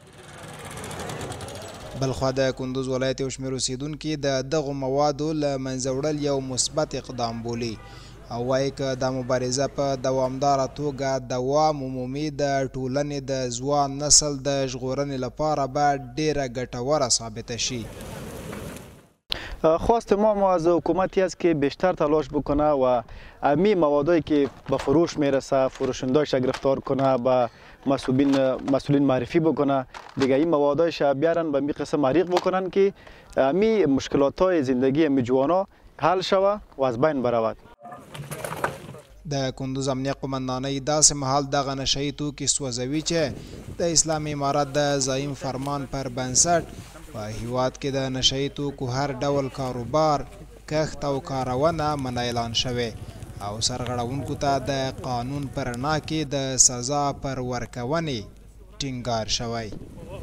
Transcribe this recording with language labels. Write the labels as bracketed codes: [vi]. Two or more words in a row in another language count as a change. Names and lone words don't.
[ps] بلخوا د کندوز ولایت یو شمېر اوسیدونکي د دغو موادو له منځه وړل یو مثبت اقدام بولي او وایي که دا مبارزه په دوامداره توګه دوام ومومي د ټولنې د ځوان نسل د ژغورنې لپاره به ډیره ګټوره ثابته شي. [fa] خواست ما از حکومتی است که بیشتر تلاش بکنه و امی موادایی که به فروش میرسه فروشنده‌اش گرفتار کنه، به مسئولین معرفی بکنه، دیگه این موادایش بیارن به می قسم عریق بکنن که امی مشکلات های زندگی امی جوانا حل شوه و از بین برود. [ps] د کندوز امنیه قمندانۍ داسې مهال دغه نشهیي توکي سوځوي چې د اسلامي امارت د زعیم فرمان پر بنسټ په هیواد کې د نشهیي توکو هر ډول کاروبار، کښت او کارونه منع اعلان شوی او سرغړونکو ته د قانون پر رڼا کې د سزا پر ورکونې ټینګار شوی.